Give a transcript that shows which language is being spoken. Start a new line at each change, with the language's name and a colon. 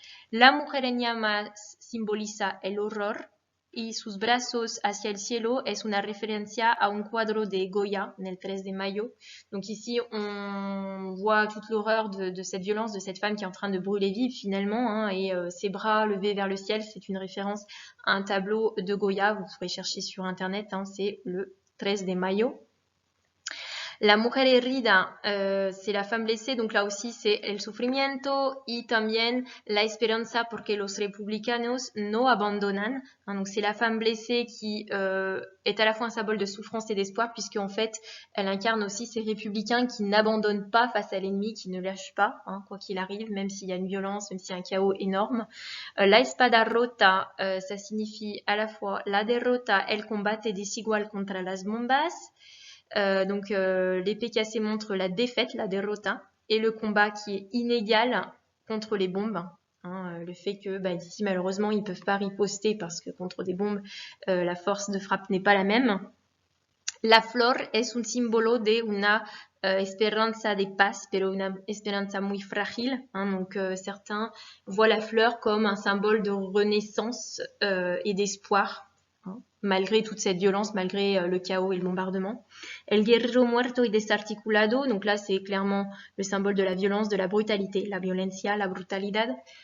Spanish: La mujer en llamas simboliza el horror. Y sus brazos hacia el cielo es una referencia a un cuadro de Goya, en el 3 de mayo.
French: Donc ici, on voit toute l'horreur de cette violence, de cette femme qui est en train de brûler vive finalement, hein, et ses bras levés vers le ciel, c'est une référence à un tableau de Goya, vous pourrez chercher sur internet, hein, c'est le 13 de mayo.
Spanish: La mujer herida,
French: c'est la femme blessée, donc là aussi c'est
Spanish: el sufrimiento y también la esperanza porque los republicanos no abandonan.
French: Hein, donc c'est la femme blessée qui est à la fois un symbole de souffrance et d'espoir, puisque en fait elle incarne aussi ces républicains qui n'abandonnent pas face à l'ennemi, qui ne lâchent pas, hein, quoi qu'il arrive, même s'il y a une violence, même s'il y a un chaos énorme.
Spanish: La espada rota,
French: ça signifie à la fois
Spanish: la derrota, el combate desigual contra las bombas.
French: Donc l'épée cassée montre la défaite, la derrota, et le combat qui est inégal contre les bombes. Hein, le fait que ici malheureusement ils peuvent pas riposter parce que contre des bombes la force de frappe n'est pas la même.
Spanish: La flor es un símbolo de una esperanza de paz, pero una esperanza muy frágil.
French: Hein, donc certains voient la fleur comme un symbole de renaissance et d'espoir, hein, malgré toute cette violence, malgré le chaos et le bombardement.
Spanish: El guerrero muerto y desarticulado,
French: donc là c'est clairement le symbole de la violence, de la brutalité,
Spanish: la violencia, la brutalidad.